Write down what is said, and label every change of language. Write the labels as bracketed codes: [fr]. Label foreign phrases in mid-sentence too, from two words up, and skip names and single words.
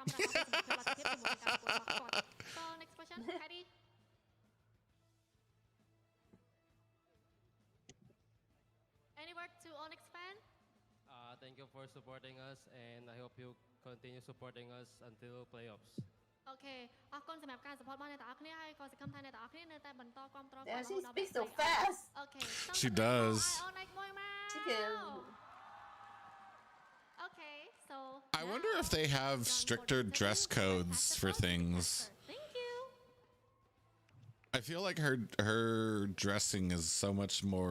[en] So next question, Patty. Any word to Onyx fan? Thank you for supporting us, and I hope you continue supporting us until playoffs. [km] អូខេអរគុណសម្រាប់ការ support របស់អ្នកទាំងអស់គ្នាហើយក៏សង្ឃឹមថាអ្នកទាំងអស់គ្នានៅតែបន្តគាំទ្រ [en] Yeah, she speaks so fast. អូខេ She does. She can. Okay, so I wonder if they have stricter dress codes for things. Thank you. I feel like her dressing is so much more.